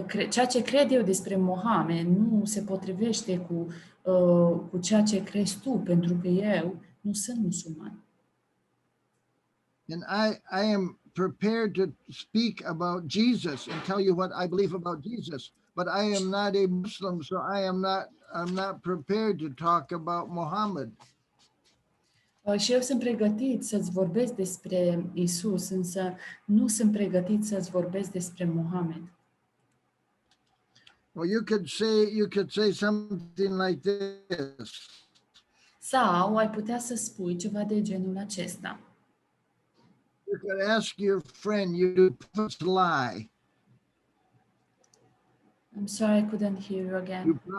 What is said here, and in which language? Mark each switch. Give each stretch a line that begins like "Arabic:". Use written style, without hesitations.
Romanian: Ceea ce cred eu despre Mohamed nu se potrivește cu ceea ce crezi tu, pentru că eu nu sunt musulman.
English: And I am prepared to speak about Jesus and tell you what I believe about Jesus, but I am not a Muslim, so I'm not prepared to talk about Muhammad.
Romanian: Și eu sunt pregătit să-ți vorbesc despre Isus, însă nu sunt pregătit să-ți vorbesc despre Mohamed.
English: Well, you could say something like this.
Romanian: Sau ai putea să spui ceva de genul acesta.
English: You could ask your friend, do prophets lie? I'm sorry, I couldn't hear you again.